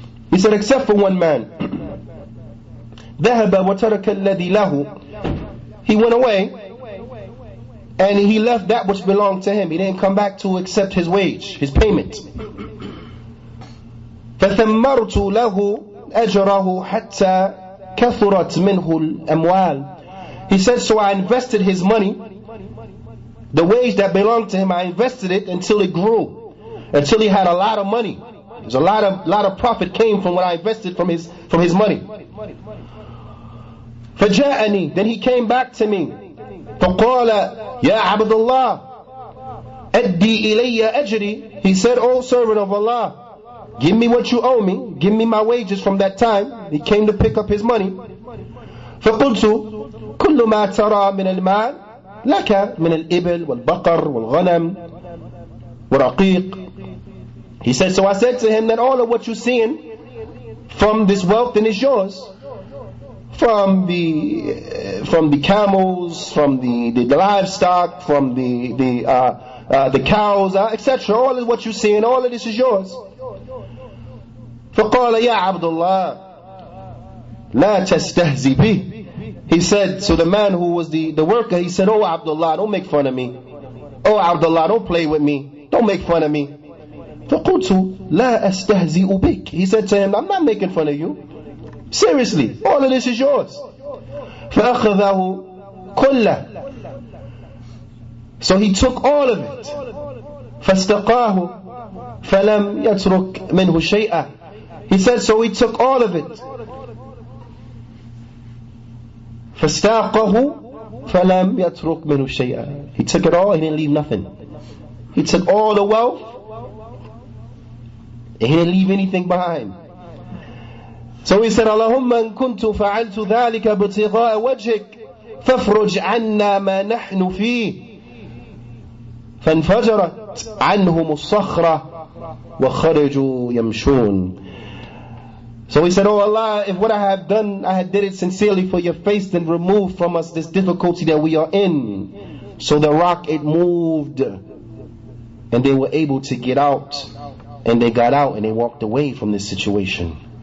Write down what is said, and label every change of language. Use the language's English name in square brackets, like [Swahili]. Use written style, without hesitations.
[English] He said, except for one man. [Arabic] ذهب وترك الذي له. [English] He went away and he left that which belonged to him. He didn't come back to accept his wage, his payment. [Arabic] فثمرت له أجره حتى كثرت منه الأموال. [English] He said, so I invested his money, the wage that belonged to him, I invested it until it grew, until he had a lot of money. There's a lot of profit came from what I invested from his money. [Arabic] فجاءني, [English] then he came back to me. [Arabic] فقال يا عبد الله أدي إلي أجري. [English] He said, oh servant of Allah, give me what you owe me, give me my wages from that time. He came to pick up his money. [Arabic] فقلت كل ما ترى من المال لك من الإبل والبقر والغنم ورقيق. [English] He said, so I said to him that all of what you're seeing from this wealth then is yours. From the camels, from the livestock, from the cows, etc. All of what you're seeing, all of this is yours. [Arabic] فقال يا عبد الله لا تستهزئ بي. [English] He said, so the man who was the worker, he said, oh Abdullah, don't make fun of me. Oh Abdullah, don't play with me. Don't make fun of me. [Arabic] فقلت لا أستهزئ بك. [English] He said to him, I'm not making fun of you. Seriously, all of this is yours. [Arabic] فأخذه كله. [English] So he took all of it. [Arabic] فاستقاه فلم يترك منه شيئا. [English] He said, so he took all of it. [Arabic] فاستاقه فلم يترك منه شيئا. [English] He took it all, he didn't leave nothing. He took all the wealth, and he didn't leave anything behind. So he said, [Arabic] Allahumma in kuntu fa'altu dhalika b'tigha'a wajhik fafruj anna ma nahnu fih. فانفجرت عنهم الصخرة وخرجوا يمشون. [English] So he said, oh Allah, if what I have done, I had did it sincerely for your face, then remove from us this difficulty that we are in. So the rock, it moved, and they were able to get out, and they got out and they walked away from this situation.